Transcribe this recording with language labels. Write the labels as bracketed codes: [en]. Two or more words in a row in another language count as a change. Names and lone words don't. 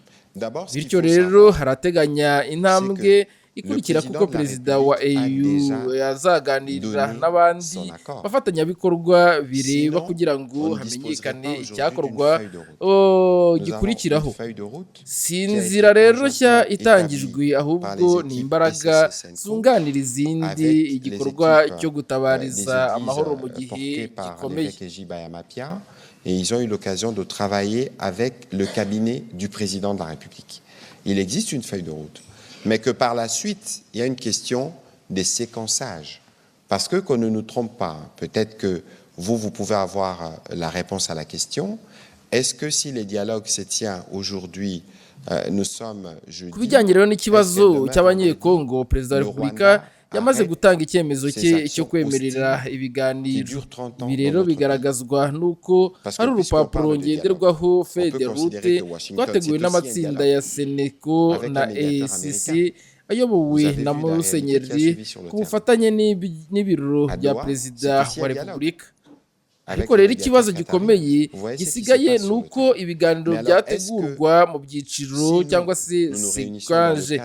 [rw] Bityo rero harateganya intambwe ikurikira kuko Perezida wa EU yazaganirira n'abandi bafatanyabikorwa bireba kugira ngo hamenyekane icyakorwa gikurikiraho. Si inzira rero nshya itangijwe, ahubwo ni imbaraga zunganira izindi, igikorwa cyo gutabariza amahoro mu gihe gikomeye. [fr] Et ils ont eu l'occasion de travailler avec le cabinet du président de la République. Il existe une feuille de route, mais que par la suite, il y a une question des séquençages. Parce que qu'on ne nous trompe pas, peut-être que vous pouvez avoir la réponse à la question. Est-ce que si les dialogues se tiennent aujourd'hui, nous sommes jeudi... [rw] Ku bijyanye rero n'ikibazo cy'Abanyekongo, Perezida wa Repubulika yamaze gutanga icyemezo cye cyo kwemerera ibiganiro. Ibi rero bigaragazwa n'uko hari urupapuro ngenderwaho [fr] feuille de route [rw] rwateguwe n'amatsinda ya Seneko na ACC ayobowe na Musenyeri ku bufatanye n'ibiro bya Perezida wa Repubulika. Ariko rero ikibazo gikomeye gisigaye ni uko ibiganiro byategurwa mu byiciro cyangwa se sequence.